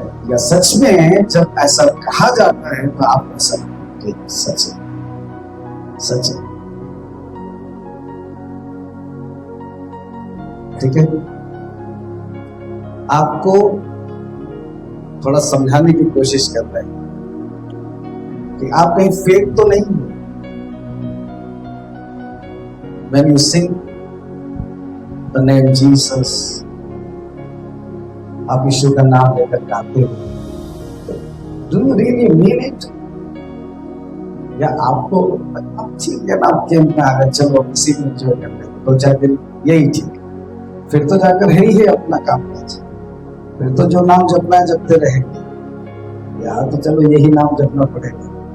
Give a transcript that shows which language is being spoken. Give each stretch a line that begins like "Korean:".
Hindi: या सच में जब ऐसा कहा जाता है तो आप ऐसा सच है, सच है, ठीक है। आपको थोड़ा समझाने की कोशिश कर रहे हैं कि आप कहीं फेक तो नहीं हो।
English: When you sing the name Jesus,
Hindi: आप यीशु का नाम लेकर गाते हो,
English: do you really mean it?
Hindi: या आपको ठीक है ना, आपके में आ गए, चलो किसी में एंजॉय कर लेते, 2-4 दिन यही ठीक, फिर तो जाकर है ही है अपना काम काज, फिर तो जो नाम जपना है जपते रहेंगे, या तो चलो यही नाम जपना पड़ेगा।